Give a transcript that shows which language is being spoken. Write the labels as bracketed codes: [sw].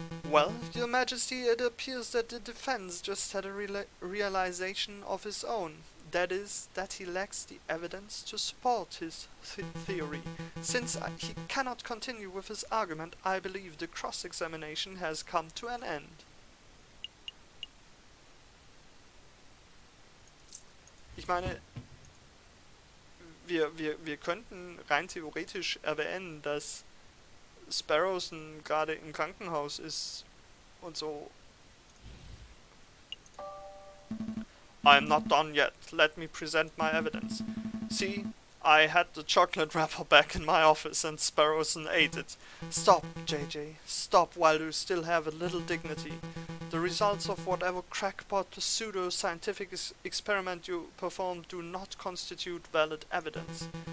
[en] Well, Your Majesty, it appears that the defense just had a realization of his own. That is, that he lacks the evidence to support his theory. Since he cannot continue with his argument, I believe the cross-examination has come to an end. [de] Ich meine, wir könnten rein theoretisch erwähnen, dass Sparrowson gerade im Krankenhaus ist und so. [en] I'm not done yet. Let me present my evidence. See, I had the chocolate wrapper back in my office and Sparrowson ate it. Stop, JJ. Stop while you still have a little dignity. The results of whatever crackpot pseudo-scientific experiment you performed do not constitute valid evidence.